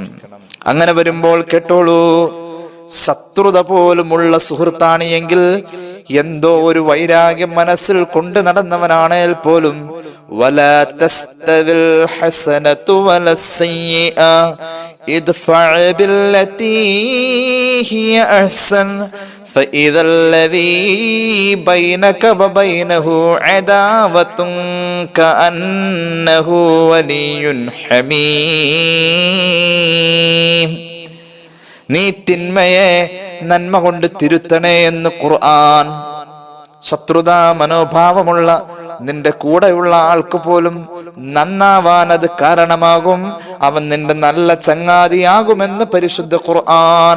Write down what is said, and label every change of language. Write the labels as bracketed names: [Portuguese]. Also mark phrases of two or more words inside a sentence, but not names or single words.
[Malayalam] അങ്ങനെ വരുമ്പോൾ കേട്ടോളൂ, ശത്രുത പോലുമുള്ള സുഹൃത്താണ് എങ്കിൽ, എന്തോ ഒരു വൈരാഗ്യം മനസ്സിൽ കൊണ്ട് നടന്നവനാണേൽ പോലും, [Arabic] ولا تستوي الحسنة ولا السيئة ادفع بالتي هي أحسن فإذا الذي بينك وبينه عداوة كأنه ولي حميم. [Malayalam] നീ തിന്മയെ നന്മ കൊണ്ട് തിരുത്തണേ എന്ന് ഖുർആൻ. ശത്രുതാ മനോഭാവമുള്ള നിന്റെ കൂടെയുള്ള ആൾക്ക് പോലും നന്നാവാൻ അത് കാരണമാകും. അവൻ നിന്റെ നല്ല ചങ്ങാതിയാകുമെന്ന് പരിശുദ്ധ ഖുർആൻ.